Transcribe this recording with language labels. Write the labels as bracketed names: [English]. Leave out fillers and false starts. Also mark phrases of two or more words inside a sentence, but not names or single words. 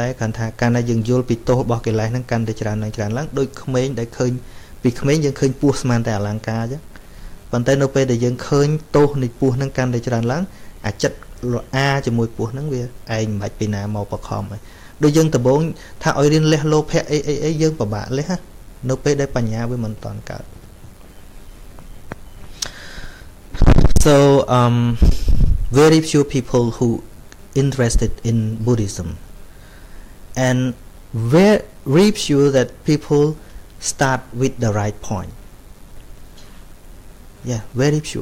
[Khmer] គាត់ថាកាលណាយើងយល់ពីទោសរបស់កិលេសហ្នឹងកាន់តែច្រើនឡើងដូចក្មេងដែលឃើញពីក្មេងយើងឃើញពស់ស្មានតែ អលង្ការអញ្ចឹងប៉ុន្តែនៅពេលដែលយើងឃើញទោសនៃពស់ហ្នឹងកាន់តែច្រើនឡើងអាចិត្តលអាជាមួយពស់ហ្នឹងវាឯងមិនបាច់ពីណាមកបខំហើយដូចយើងដំបងថាឲ្យរៀនលះលោភៈអីយើងពិបាកលះណានៅពេលដែលបញ្ញាវាមិនតាន់កើត [English] So very few people who interested in Buddhism, and very few that people start with the right point. Yeah, very few.